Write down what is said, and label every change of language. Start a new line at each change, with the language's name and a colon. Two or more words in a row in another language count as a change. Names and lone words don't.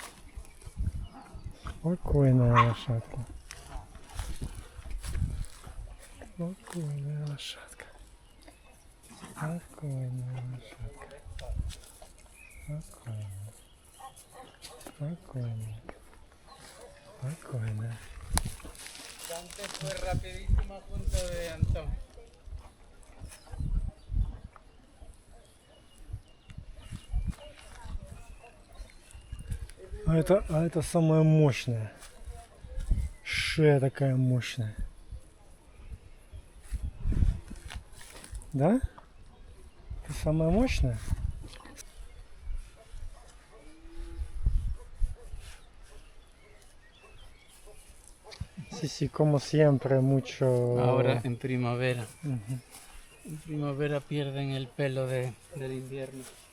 Russian: Спокойная лошадка. Спокойная лошадка. Спокойная лошадка. Спокойная. Спокойная. Спокойная.
Spanish: Dante fue rapidísimo junto de Antón.
Russian: А это самая мощная. Шея такая мощная. Да? Это самая мощная?
Spanish: Sí, sí, como siempre, mucho... Ahora en primavera. En primavera pierden el pelo del invierno.